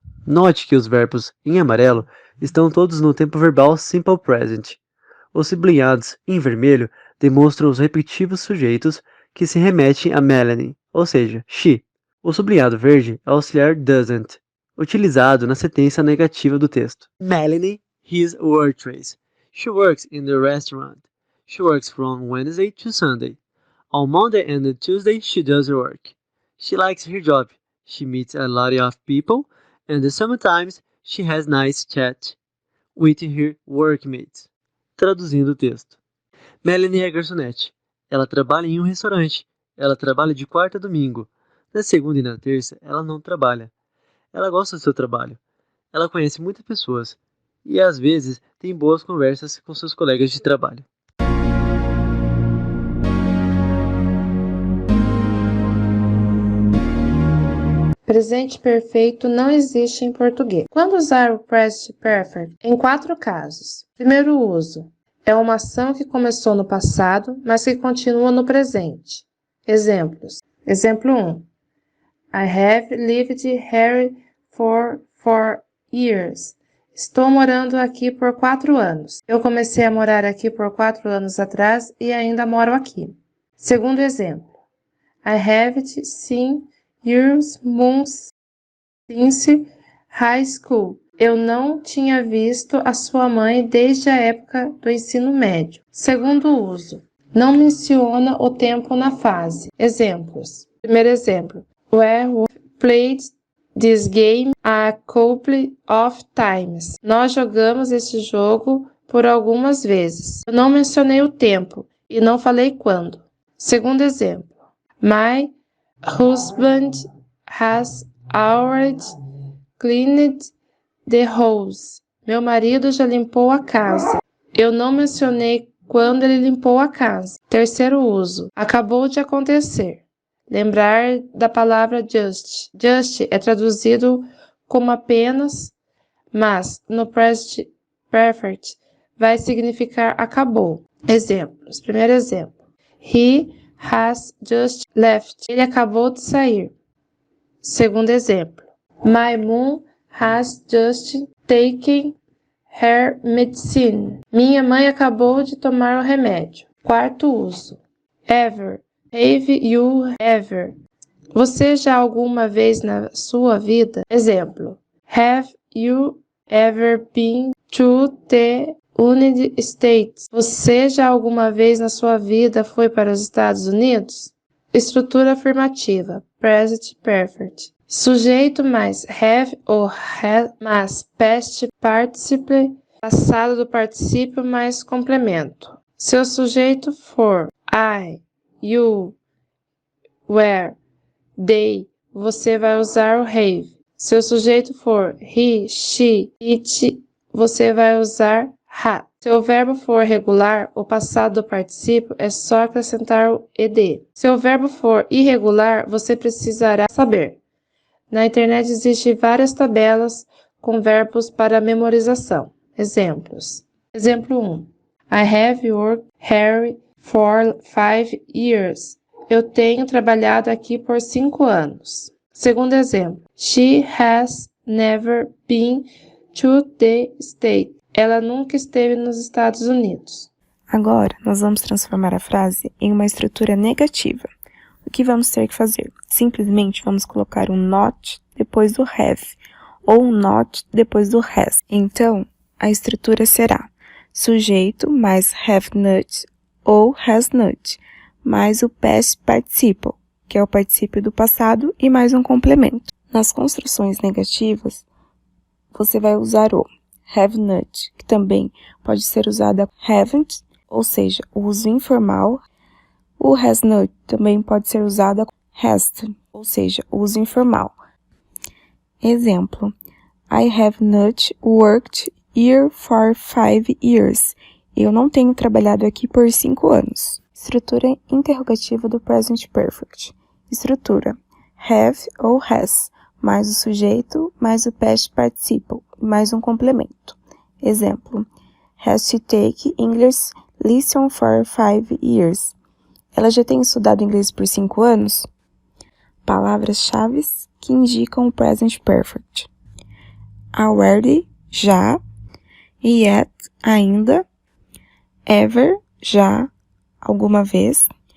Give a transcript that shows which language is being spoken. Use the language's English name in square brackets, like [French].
[Portuguese] Note que os verbos em amarelo estão todos no tempo verbal simple present. Os sublinhados em vermelho demonstram os repetitivos sujeitos que se remetem a Melanie, ou seja, she. O sublinhado verde é o auxiliar doesn't, utilizado na sentença negativa do texto. [English] Melanie is a waitress. She works in the restaurant. She works from Wednesday to Sunday. On Monday and Tuesday she does work. She likes her job. She meets a lot of people, and sometimes she has nice chat with her workmates. [Portuguese] Traduzindo o texto. Melanie é garçonete. Ela trabalha em um restaurante. Ela trabalha de quarta a domingo. Na segunda e na terça, ela não trabalha. Ela gosta do seu trabalho. Ela conhece muitas pessoas. E às vezes tem boas conversas com seus colegas de trabalho. Presente perfeito não existe em português. Quando usar o Present Perfect? Em 4 casos. Primeiro uso. É uma ação que começou no passado, mas que continua no presente. Exemplos. Exemplo 1. [English] I have lived here for 4 years. [Portuguese] Estou morando aqui por 4 anos. Eu comecei a morar aqui por 4 anos atrás e ainda moro aqui. Segundo exemplo. [English] I haven't seen your mom since high school. [Portuguese] Eu não tinha visto a sua mãe desde a época do ensino médio. Segundo uso. Não menciona o tempo na fase. Exemplos. Primeiro exemplo. [English] Where we played this game a couple of times. [Portuguese] Nós jogamos esse jogo por algumas vezes. Eu não mencionei o tempo e não falei quando. Segundo exemplo. [English] My husband has already cleaned the house. [Portuguese] Meu marido já limpou a casa. Eu não mencionei quando ele limpou a casa. Terceiro uso. Acabou de acontecer. Lembrar da palavra just. Just é traduzido como apenas, mas no present perfect vai significar acabou. Exemplos. Primeiro exemplo. [English] He has just left. [Portuguese] Ele acabou de sair. Segundo exemplo. [English] My mom has just taken her medicine. [Portuguese] Minha mãe acabou de tomar o remédio. Quarto uso. Ever. [English] Have you ever? [Portuguese] Você já alguma vez na sua vida? Exemplo. [English] Have you ever been to the United States? [Portuguese] Você já alguma vez na sua vida foi para os Estados Unidos? Estrutura afirmativa. Present Perfect. Sujeito mais have ou has mais past participle, passado do particípio mais complemento. Se o sujeito for I, you, were, they, você vai usar o have. Se o sujeito for he, she, it, você vai usar had. Se o verbo for regular, o passado do particípio é só acrescentar o ed. Se o verbo for irregular, você precisará saber. Na internet existem várias tabelas com verbos para memorização. Exemplos. Exemplo 1. [English] I have worked here for 5 years. [Portuguese] Eu tenho trabalhado aqui por 5 anos. Segundo exemplo. [English] She has never been to the States. [Portuguese] Ela nunca esteve nos Estados Unidos. Agora, nós vamos transformar a frase em uma estrutura negativa. O que vamos ter que fazer? Simplesmente vamos colocar um not depois do have, ou um not depois do has. Então, a estrutura será sujeito mais have not ou has not, mais o past participle, que é o particípio do passado, e mais um complemento. Nas construções negativas, você vai usar o have not, que também pode ser usado haven't, ou seja, o uso informal. O has not também pode ser usado hasn't, ou seja, o uso informal. Exemplo. [English] I have not worked here for 5 years. [Portuguese] Eu não tenho trabalhado aqui por 5 anos. Estrutura interrogativa do Present Perfect. Estrutura. Have ou has, mais o sujeito, mais o past participle, mais um complemento. Exemplo. [English] Has she taken English lesson for 5 years? [Portuguese] Ela já tem estudado inglês por 5 anos? Palavras-chave que indicam o Present Perfect. Already, já. Yet, ainda. Ever, já, alguma vez.